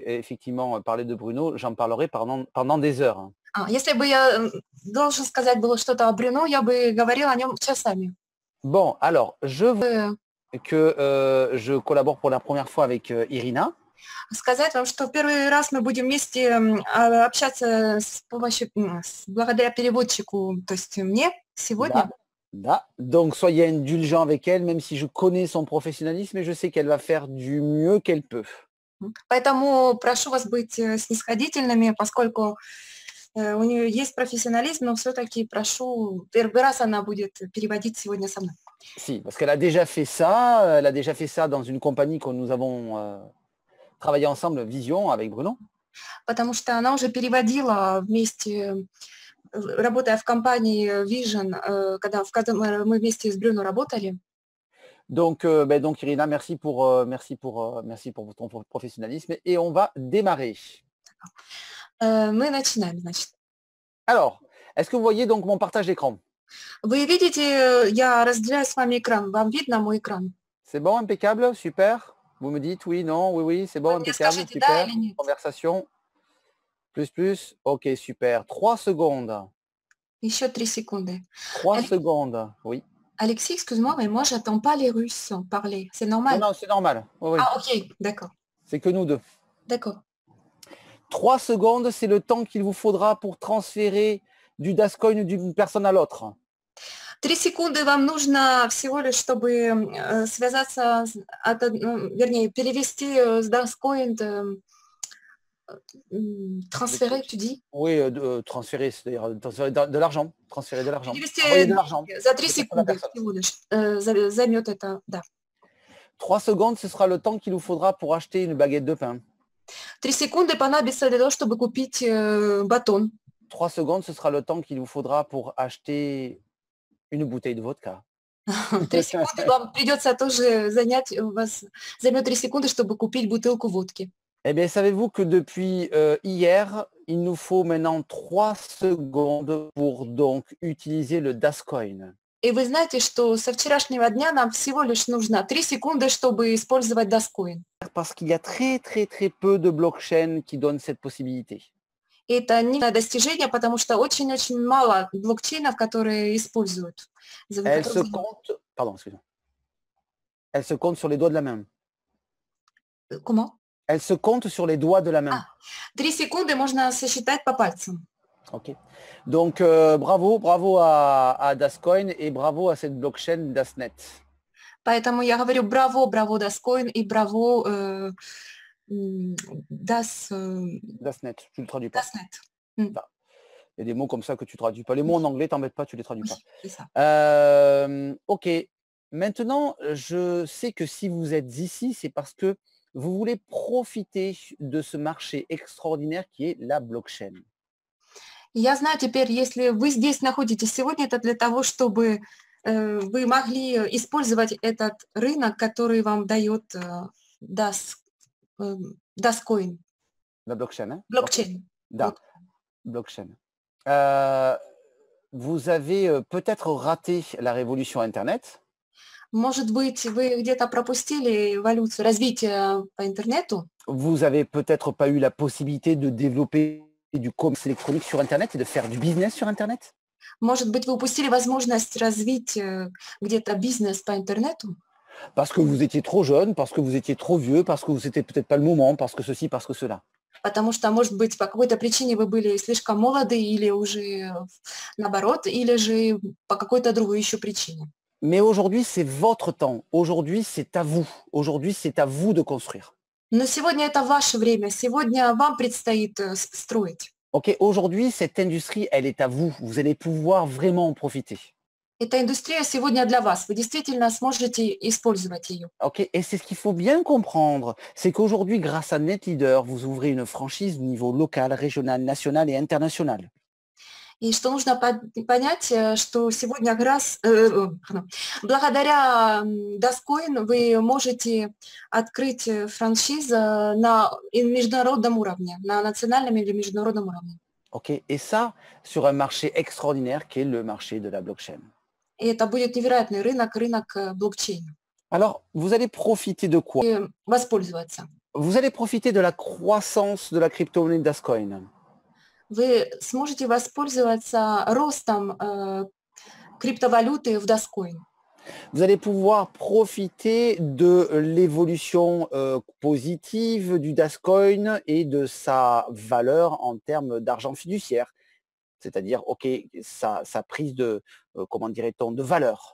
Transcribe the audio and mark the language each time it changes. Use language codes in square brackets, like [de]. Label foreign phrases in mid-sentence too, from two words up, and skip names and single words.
[fr] effectivement parler de Bruno, j'en parlerai pendant des heures, hein. [ru] Если бы я должен сказать было что-то о Брюно, я бы говорила о нем часами. [fr] Bon, alors, je vois Э, que je collabore pour la première fois avec Irina. [ru] Сказать вам, что в первый раз мы будем вместе общаться с помощью, благодаря переводчику, то есть мне сегодня. [fr] Donc, soyez indulgents avec elle, même si je connais son professionnalisme et je sais qu'elle va faire du mieux qu'elle peut. [ru] Поэтому прошу вас быть снисходительными, поскольку у нее есть профессионализм, но все-таки прошу, первый раз она будет переводить сегодня со мной. [fr] Si, parce qu'elle a déjà fait ça, elle a déjà fait ça dans une compagnie que nous avons travaillé ensemble, Vision, avec Bruno. [ru] Потому что она уже переводила вместе, работая в компании Vision, когда мы вместе с Брюно работали. [fr] Donc Irina, merci pour ton professionnalisme et on va démarrer. [ru] Мы начинаем, значит. [fr] Alors, est-ce que vous voyez donc mon partage d'écran? [ru] Вы видите, я разделяю с вами экран. Вам видно мой экран? [fr] C'est bon, impeccable, super. Vous me dites oui, non, oui, c'est bon, [ru] Вы мне [fr] impeccable, [ru] скажите, да [fr] super. [ru] или нет? [fr] Conversation, plus, ok, super. 3 secondes. [ru] Еще 3 secondes. [fr] 3 secondes, oui. Alexis, excuse-moi, mais moi, j'attends pas les Russes parler. C'est normal? Non, c'est normal. Oui. Ok, d'accord. C'est que nous deux. D'accord. 3 secondes, c'est le temps qu'il vous faudra pour transférer du Dascoin d'une personne à l'autre. [ru] 3 секунды вам нужно всего лишь, чтобы связаться, вернее, перевести с Dascoin, [fr] transférer, tu dis? Oui, transférer, c'est-à-dire transférer de l'argent. Transférer de l'argent. [ru] Перевести [fr] Envoyer de l'argent. [ru] за 3 секунды всего лишь займет это, да. [fr] 3 secondes, ce sera le temps qu'il vous faudra pour acheter une baguette de pain. [ru] 3 секунды понадобится для того, чтобы купить батон. [fr] 3 secondes, ce sera le temps qu'il vous faudra pour acheter une bouteille de vodka. [ru] 3 секунды вам придется тоже занять, у вас займет 3 секунды, чтобы купить бутылку водки. [fr] Eh bien, savez-vous que depuis hier, il nous faut maintenant 3 secondes pour donc utiliser le Dascoin. [ru] И вы знаете, что со вчерашнего дня нам всего лишь нужно 3 секунды, чтобы использовать Dascoin. [fr] Parce qu'il y a très peu de blockchains qui donnent cette possibilité. [ru] И это не достижение, потому что очень-очень мало блокчейнов, которые используют. [fr] Elle se compte, pardon, excusez-moi. Elle se compte sur les doigts de la main. Comment? Elle se compte sur les doigts de la main. [ru] 3 секунды можно сосчитать по пальцам. [fr] Ok. Donc, bravo à Dascoin et bravo à cette blockchain Dasnet. [ru] Поэтому я говорю браво Dascoin и браво [fr] Dasnet, tu le traduis pas. Dasnet. Il y a des mots comme ça que tu traduis pas. Les mots en anglais, t'embêtes pas, tu les traduis pas. C'est ça. Ok. Maintenant, je sais que si vous êtes ici, c'est parce que vous voulez profiter de ce marché extraordinaire qui est la blockchain. [ru] Я знаю теперь, если вы здесь находитесь сегодня, это для того, чтобы вы могли использовать этот рынок, который вам дает Dascoin. [fr] La blockchain, hein? Blockchain. Blockchain. Vous avez peut-être raté la révolution Internet. [ru] Может быть, вы где-то пропустили эволюцию, развитие по интернету. [fr] Vous avez peut-être pas eu la possibilité de développer du commerce électronique sur Internet et de faire du business sur Internet. [ru] Может быть, вы упустили возможность развить где-то бизнес по интернету. [fr] Parce que vous étiez trop jeune, parce que vous étiez trop vieux, parce que c'était peut-être pas le moment, parce que ceci, parce que cela. [ru] Потому что, может быть, по какой-то причине вы были слишком молоды или уже наоборот, или же по какой-то другой еще причине. [fr] Mais aujourd'hui, c'est votre temps. Aujourd'hui, c'est à vous. Aujourd'hui, c'est à vous de construire. [ru] Но сегодня это ваше время. Сегодня вам предстоит строить. [fr] Ok, aujourd'hui, cette industrie, elle est à vous. Vous allez pouvoir vraiment en profiter. [ru] Эта индустрия сегодня для вас. Вы действительно сможете использовать ее. [fr] Ok, et c'est ce qu'il faut bien comprendre. C'est qu'aujourd'hui, grâce à NetLeader, vous ouvrez une franchise au niveau local, régional, national et international. [ru] И что нужно понять, что сегодня благодаря Dascoin вы можете открыть франшизу на международном уровне, на национальном или международном уровне. [fr] Ok, et ça, sur un marché extraordinaire qui est le marché de la blockchain. [ru] И это будет невероятный рынок блокчейна. [fr] Alors, vous allez profiter de quoi? [ru] И воспользоваться. [fr] Vous allez profiter de la croissance de la crypto-monnaie Dascoin. [ru] Вы сможете воспользоваться ростом криптовалюты в Dogecoin. [fr] Vous allez pouvoir profiter de l'évolution positive du Dascoin et de sa valeur en termes d'argent fiduciaire. C'est-à-dire, OK, sa prise de, comment dirait-on, de valeur.